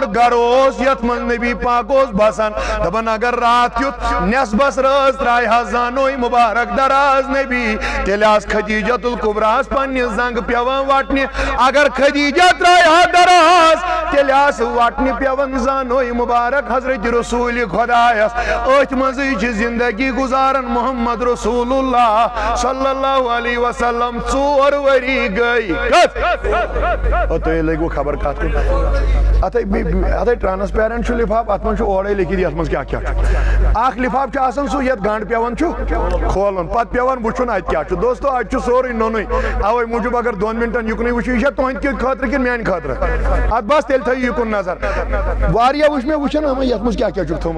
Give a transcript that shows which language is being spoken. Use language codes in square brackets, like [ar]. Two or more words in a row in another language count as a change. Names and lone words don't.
[ks] گر اوس یتھ منٛز نبی پاک اوس بسان دپان اگر رات کیُتھ نٮ۪صبس رٲژ ترایہِ ہا زانوے مبارک دراز نبی تیٚلہِ آسہٕ خدیجۃ الکبراہس پننہِ زنٛگہٕ پیوان وٹنہِ اگر خدیجہ ترایہِ ہا دراز تیٚلہِ آسہٕ وٹنہِ پیوان زانوے مبارک حضرت رسول خدایس أتھۍ منٛزٕے چھِ زندگی گزارن [ar] محمد رسول اللہ صلی اللہ علیہ وسلم [ks] 4 ؤری گٔے تُہۍ لٔگوٕ خبر کتھ کُن اتھے ٹرانسپیرنٹ چھُ لفاف اتھ منٛز چھُ اورے لیکھِتھ یتھ منٛز کیاہ کیاہ چھُ اکھ لفاف چھُ آسان سُہ یتھ گنڈ پیوان چھُ کھولُن پتہٕ پیوان وٕچھُن اتہِ کیاہ چھُ دوستو اتہِ چھُ سورُے نوٚنُے اوے موٗجوٗب اگر 2 منٹن یُکنٕے وٕچھِو یہِ چھا تُہنٛدِ خٲطرٕ کِنہٕ میانہِ خٲطرٕ اتھ بس تیٚلہِ تھٲیِو یُکُن نظر واریاہ وٕچھ مےٚ وٕچھن یتھ منٛز کیاہ کیاہ چھُکھ تھوٚمُت